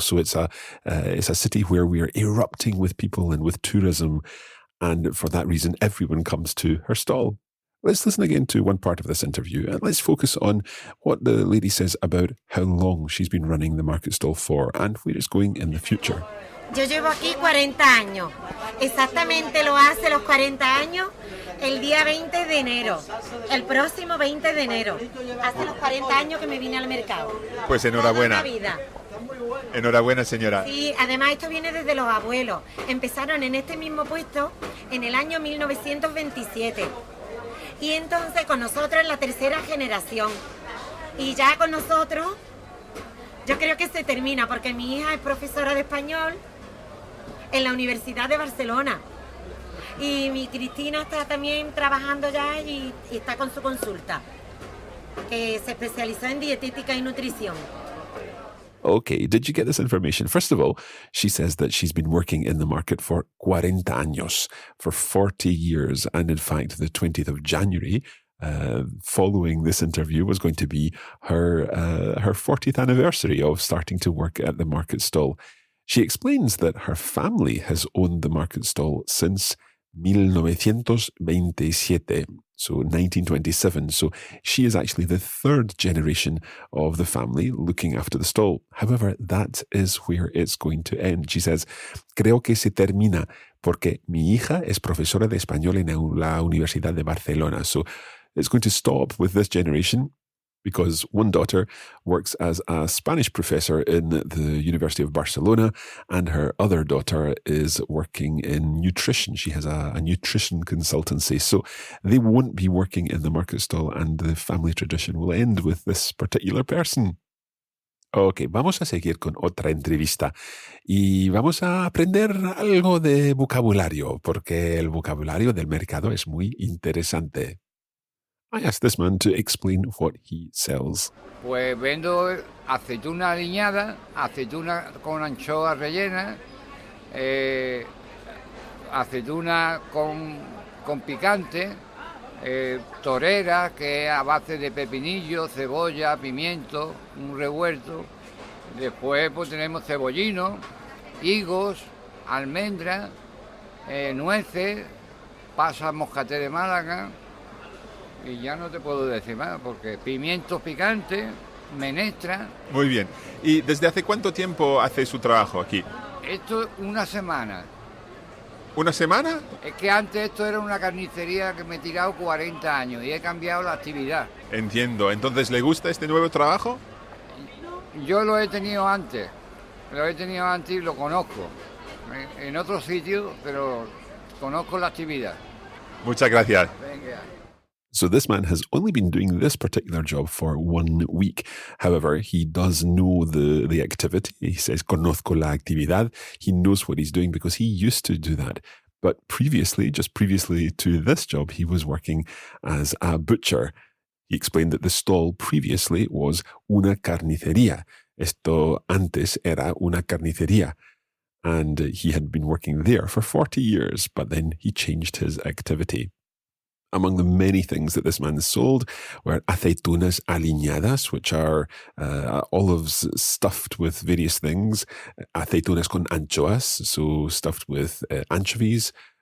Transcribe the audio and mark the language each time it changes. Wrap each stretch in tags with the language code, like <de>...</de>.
<en>So it's a city where we are erupting with people and with tourism. And for that reason, everyone comes to her stall. Let's listen again to one part of this interview and let's focus on what the lady says about how long she's been running the market stall for and where it's going in the future.</en> <es>Yo llevo aquí 40 años. Exactamente lo hace los 40 años el día 20 de enero. El próximo 20 de enero. Hace los 40 años que me vine al mercado. Pues enhorabuena. Toda la vida. Enhorabuena, señora. Sí, además esto viene desde los abuelos. Empezaron en este mismo puesto en el año 1927. Y entonces con nosotros es la tercera generación. Y ya con nosotros, yo creo que se termina, porque mi hija es profesora de español en la Universidad de Barcelona. Y mi Cristina está también trabajando ya y está con su consulta, que se especializó en dietética y nutrición.</es> <en>Okay, did you get this information? First of all, she says that she's been working in the market for 40 años, for 40 years. And in fact, the 20th of January, following this interview, was going to be her 40th anniversary of starting to work at the market stall. She explains that her family has owned the market stall since 1927, so 1927. So she is actually the third generation of the family looking after the stall. However, that is where it's going to end. She says,</en> <es>creo que se termina porque mi hija es profesora de español en la Universidad de Barcelona.</es> <en>So it's going to stop with this generation, because one daughter works as a Spanish professor in the University of Barcelona, and her other daughter is working in nutrition. She has a nutrition consultancy. So they won't be working in the market stall, and the family tradition will end with this particular person.</en> <es>Ok, vamos a seguir con otra entrevista y vamos a aprender algo de vocabulario, porque el vocabulario del mercado es muy interesante.</es> <en>I asked this man to explain what he sells.</en> <es>Pues vendo aceituna aliñada, aceituna con anchoas rellenas, aceituna con picante, torera, que es a base de pepinillo, cebolla, pimiento, un revuelto. Después pues tenemos cebollino, higos, almendras, nueces, pasas moscatel de Málaga. Y ya no te puedo decir más, porque pimientos picantes, menestra. Muy bien. ¿Y desde hace cuánto tiempo hace su trabajo aquí? Esto una semana. ¿Una semana? Es que antes esto era una carnicería que me he tirado 40 años y he cambiado la actividad. Entiendo. Entonces, ¿le gusta este nuevo trabajo? Yo lo he tenido antes y lo conozco. En otros sitios, pero conozco la actividad. Muchas gracias. Venga.</es> <en>So this man has only been doing this particular job for 1 week. However, he does know the activity. He says,</en> <es>conozco la actividad.</es> <en>He knows what he's doing because he used to do that. But just previously to this job, he was working as a butcher. He explained that the stall previously was</en> <es>una carnicería. Esto antes era una carnicería.</es> <en>And he had been working there for 40 years, but then he changed his activity. Among the many things that this man sold were</en> <es>aceitunas aliñadas,</es> <en>which are olives stuffed with various things,</en> <es>aceitunas con anchoas,</es> <en>so stuffed with anchovies,</en>